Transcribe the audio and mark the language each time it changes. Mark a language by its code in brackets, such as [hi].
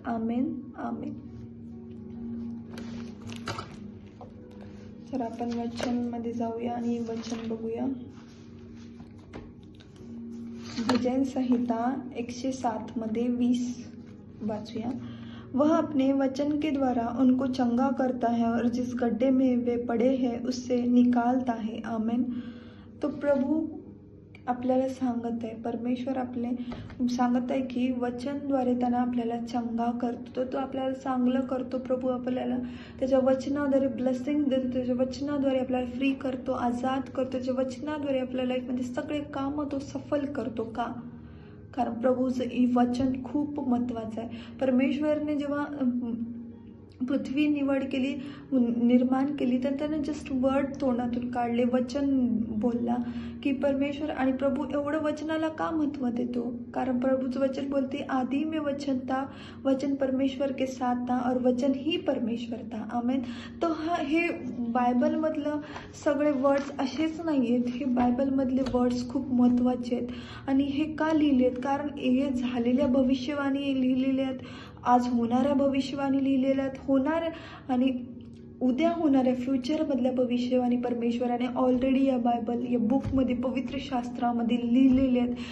[mr] आमेन आमेन. तर आपण वचनमध्ये जाऊया आणि वचन बघूया. भजन संहिता 107 मध्ये 20 वाचूया. [hi] वह अपने वचन के द्वारा उनको चंगा करता है और जिस गड्ढे में वे पड़े हैं उससे निकालता है. [mr] आमेन. तो प्रभू आपल्याला सांगत आहे, परमेश्वर आपले सांगत आहे की वचनद्वारे त्यांना आपल्याला चंगा करतो, तो आपल्याला चांगलं करतो. प्रभू आपल्याला त्याच्या वचनाद्वारे ब्लेसिंग देतो, त्याच्या वचनाद्वारे आपल्याला फ्री करतो, आजाद करतो. त्याच्या वचनाद्वारे आपल्या लाईफमध्ये सगळे कामं तो सफल करतो. का? कारण प्रभूचं वचन खूप महत्त्वाचं आहे. परमेश्वरने जेव्हा पृथ्वी निर्माण केली तर त्याने जस्ट वर्ड तोंडातून काढले, वचन बोलला की परमेश्वर. आणि प्रभू एवढं वचनाला का महत्त्व देतो? कारण प्रभूचं वचन बोलते, [hi] आदि में वचन था, वचन परमेश्वर के साथ था और वचन ही परमेश्वर था. [mr] आमेन. तर हे बायबलमधलं सगळे वर्ड्स असेच नाही आहेत. हे बायबलमधले वर्ड्स खूप महत्त्वाचे आहेत. आणि हे का लिहिले आहेत? कारण हे झालेल्या भविष्यवाणी लिहिलेल्या आहेत, आज होणाऱ्या भविष्यवाणी लिहिलेल्या आहेत, होणार आणि उद्या होणाऱ्या फ्युचरमधल्या भविष्यवाणी परमेश्वराने ऑलरेडी या बुकमध्ये पवित्र शास्त्रामध्ये लिहिलेले आहेत.